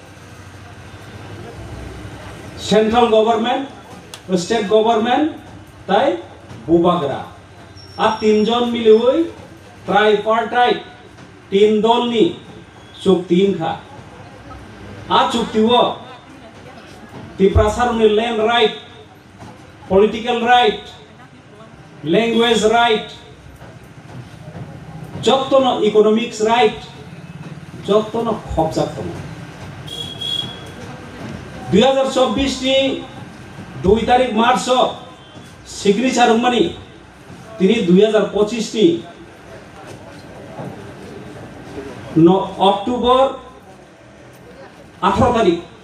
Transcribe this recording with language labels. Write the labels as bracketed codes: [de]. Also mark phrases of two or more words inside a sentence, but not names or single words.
[en] central government state government [brx] ताई बुबागरा आ तीनजन मिलिवै ट्राइपार्टाइट तीन दलनि चुक्तिखा आ चुक्तियाव त्रिपुरासारनि [en] land right political right, language right, जत्तनो economics right, [brx] जत्तनो खबजाक दङ 2024 नि 2 तारिख मार्च सिग्नेचार मनि तिनी 2025 नि अक्टोबर 18 तारिख